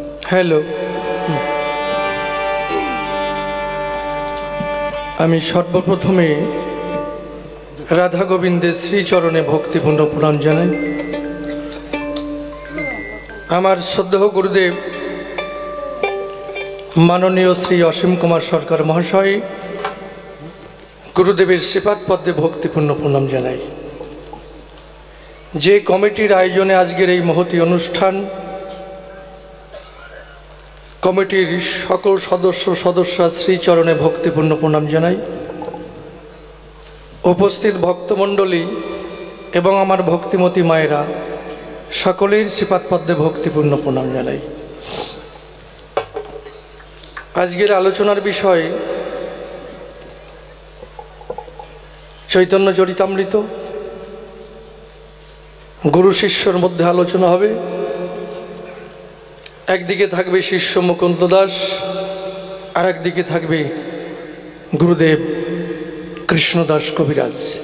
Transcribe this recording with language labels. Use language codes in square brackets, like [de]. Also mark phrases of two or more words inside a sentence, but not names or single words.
[bn] হেলো আমি সর্বপ্রথমে রাধা গোবিন্দে শ্রীচরণে ভক্তিপূর্ণ প্রণাম জানাই। আমার শ্রদ্ধেয় গুরুদেব মাননীয় শ্রী অসীম কুমার সরকার মহাশয় গুরুদেবের শ্রীপাদ পদ্মে ভক্তিপূর্ণ প্রণাম জানাই। যে কমিটির আয়োজনে আজকের এই মহতী অনুষ্ঠান কমিটির সকল সদস্য সদস্য শ্রীচরণে ভক্তিপূর্ণ প্রণাম জানাই। উপস্থিত ভক্তমণ্ডলী এবং আমার ভক্তিমতী মায়েরা সকলের শ্রীপাদ পদ্মে ভক্তিপূর্ণ প্রণাম জানাই। আজকের আলোচনার বিষয় চৈতন্য চরিতামৃত। গুরু শিষ্যর মধ্য আলোচনা হবে। একদিকে থাকবে শিষ্য মুকুন্দ দাস আর একদিকে থাকবে গুরুদেব কৃষ্ণদাস কবিরাজ।